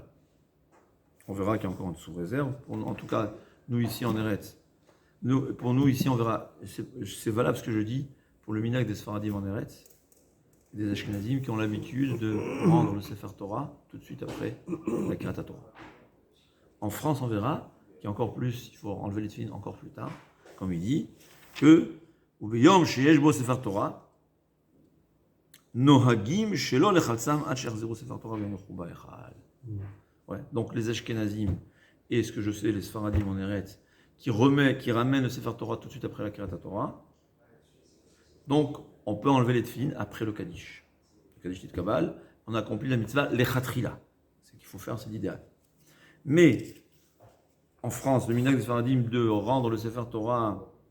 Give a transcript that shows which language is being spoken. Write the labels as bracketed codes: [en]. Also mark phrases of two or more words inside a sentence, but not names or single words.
[fr] On verra qu'il y a encore une sous-réserve. En tout cas, nous ici en Eretz, pour nous ici on verra, c'est valable ce que je dis pour le minhag des Sfaradim en Eretz, des Ashkenazim qui ont l'habitude de rendre le [he] ספר תורה [fr] tout de suite après la [he] קריאת תורה. [fr] En France, on verra qu'il y a encore plus, il faut enlever les tefillin encore plus tard, comme il dit, que [he] וביום שיש בו ספר תורה נוהגים שלא לחלצם עד שיחזירו ספר תורה ויחזירו בהיכל. [fr] Ouais, donc les Ashkenazim et ce que je sais, les Sfaradim en Eretz, qui ramènent le [he] ספר תורה [fr] tout de suite après la [he] קריאת תורה. [fr] Donc, on peut enlever les tefillin après le Kaddish. Le [he] קדיש תתקבל, [fr] on a accompli la mitzvah lechatrila. C'est ce qu'il faut faire, c'est l'idéal. Mais, en France, le minhag des Sfaradim de rendre le [he] ספר תורה.